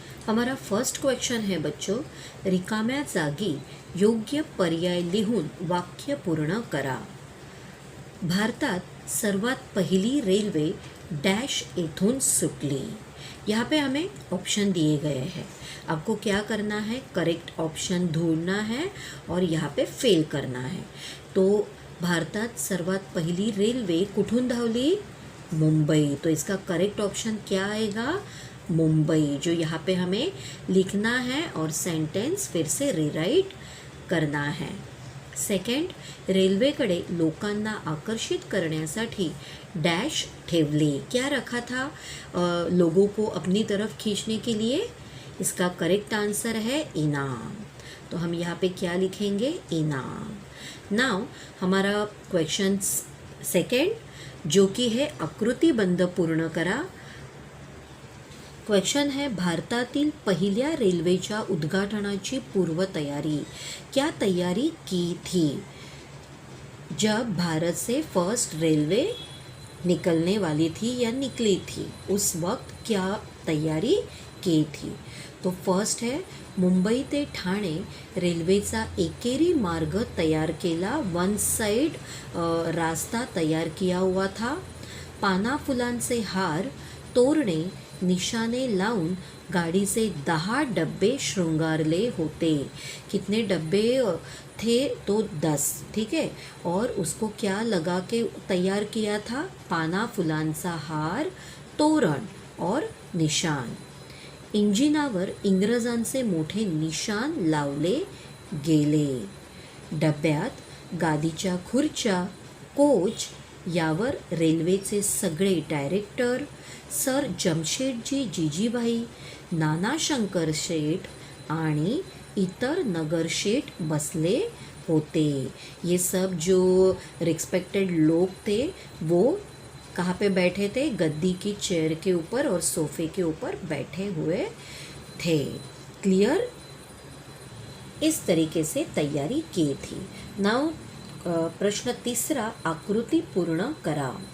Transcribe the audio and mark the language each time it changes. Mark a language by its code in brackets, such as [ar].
[hi] हमारा first question है बच्चों, [mr] रिकाम्या जागी योग्य पर्याय लिहून वाक्य पूर्ण करा। भारतात सर्वात पहिली रेल्वे डॅश येथून सुटली। [hi] यहाँ पे हमें ऑप्शन दिए गए हैं। आपको क्या करना है? करेक्ट ऑप्शन ढूंढना है और यहाँ पे फेल करना है। [mr] तो भारतात सर्वात पहिली रेल्वे कुठून धावली? मुंबई। [hi] तो इसका करेक्ट ऑप्शन क्या आएगा? मुंबई, जो यहाँ पे हमें लिखना है और सेंटेंस फिर से रीराइट करना है। [mr] सेकंड, रेल्वेकडे लोकांना आकर्षित करण्यासाठी डॅश ठेवले। [hi] क्या रखा था लोगों को अपनी तरफ खींचने के लिए? इसका करेक्ट आंसर है इनाम। तो हम यहाँ पे क्या लिखेंगे? इनाम। नाउ हमारा क्वेश्चन सेकंड, जो कि है [mr] आकृतिबंध पूर्ण करा। [hi] क्वेश्चन है, [mr] भारतातील पहिल्या रेल्वेच्या उद्घाटनाची पूर्वतयारी। [hi] क्या तैयारी की थी? जब भारत से फर्स्ट रेलवे निकलने वाली थी या निकली थी, उस वक्त क्या तैयारी की थी? [mr] तो फर्स्ट है, मुंबई ते ठाणे रेल्वेचा एकेरी मार्ग तयार केला। [hi] वन साइड रास्ता तयार किया हुआ था। [mr] पाना फुलांचे हार, तोरणे, निशाने लाऊन गाडीचे 10 डब्बे श्रृंगारले होते। [hi] कितने डब्बे थे? तो 10, ठीक है। और उसको क्या लगा के तैयार किया था? [mr] पाना फुलांचा हार, [hi] तोरण और निशान। [mr] इंजिनावर इंग्रजांचे मोठे निशान लावले गेले। डब्यात गादीच्या खुर्च्या, कोच यावर रेल्वेचे सगळे डायरेक्टर, सर जमशेदजी जीजीभाई, नाना शंकर शेठ आणि इतर नगरशेठ बसले होते। [hi] ये सब जो रिस्पेक्टेड लोग थे वो कहाँ पे बैठे थे? गद्दी की चेयर के ऊपर और सोफे के ऊपर बैठे हुए थे। क्लियर? इस तरीके से तैयारी की थी। नाउ प्रश्न तीसरा, [mr] आकृति पूर्ण करा।